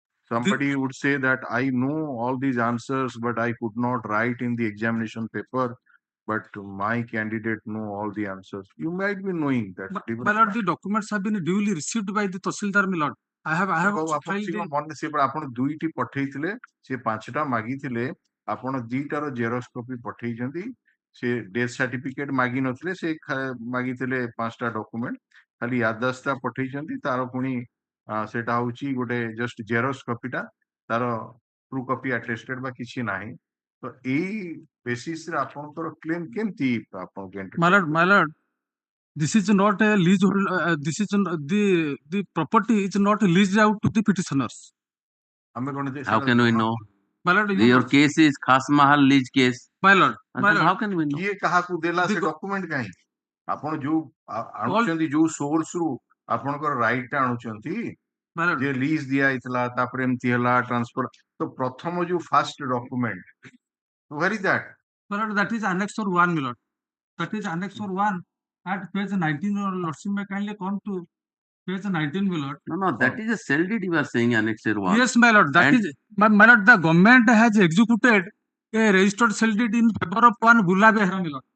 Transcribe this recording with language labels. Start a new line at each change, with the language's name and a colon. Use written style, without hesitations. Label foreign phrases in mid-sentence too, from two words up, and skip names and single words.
English: Somebody would say that I know all these answers, but I could not write in the examination paper. But my candidate know all the answers. You might be knowing that. My lord, the documents have been duly received by the Tahsildar, my lord. I have filed the
Odia: ମନେ ସେ ଆପଣ ଦୁଇଟି ପଠେଇଥିଲେ, ସେ 5ଟା ମାଗିଥିଲେ, ଆପଣ 2ଟାର
English: xerox copy
Odia: ପଠେଇଛନ୍ତି। ସେ
English: death certificate
Odia: ମାଗି ନଥିଲେ, ସେ ମାଗିଥିଲେ 5ଟା ଡକୁମେଣ୍ଟ, ଖାଲି ୟାଦାସ୍ତା ପଠେଇଛନ୍ତି। ତାର ପୁଣି ସେଟା ହଉଛି ଗୋଟେ
English: just xerox copy,
Odia: ତାର
English: true copy attested
Odia: ବା କିଛି ନାହିଁ। ତ ଏଇ ବେସିସରେ ଆପଣଙ୍କର କ୍ଲେମ କେମିତି ଆପଣ
English: my lord, this is not a leasehold. This is the property is not leased out to the petitioners.
Odia: ଆମେ କଣ
English: How can we know? My lord, Your case is Khas Mahal lease case. my lord, And my then lord. how can we know?
Odia: କିଏ କାହାକୁ ଦେଲା ସେ ଡକୁମେଣ୍ଟ କାହିଁ? ଆପଣ ଯୋଉ ଆଣୁଛନ୍ତି ଯୋଉ ସୋର୍ସ ରୁ ଆପଣଙ୍କର ରାଇଟ ଟା ଆଣୁଛନ୍ତି,
English: My lord,
Odia: ଯେ ଲିଜ ଦିଆ ହେଇଥିଲା, ତାପରେ ଏମିତି ହେଲା ଟ୍ରାନ୍ସଫର, ତ ପ୍ରଥମ ଯୋଉ
English: first document, where is that? my lord, that is annexure 1, my lord. That is annexure 1 at page 19. Lordship may kindly come to page 19, my lord. No, that is a cell deed you are saying, Annexure 1. Yes, my lord. That is, my lord, the government has executed a registered cell deed in favor of one Bula Behra, my lord.